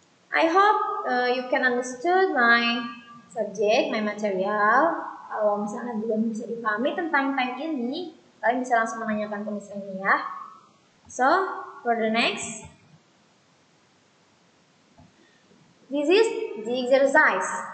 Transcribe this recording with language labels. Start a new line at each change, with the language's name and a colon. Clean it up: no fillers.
English: I hope you can understood my subject, my material.
Indonesian: Kalau misalnya belum bisa dipahami tentang time ini, kalian bisa langsung menanyakan ke Miss ini ya.
English: So, for the next, this is the exercise.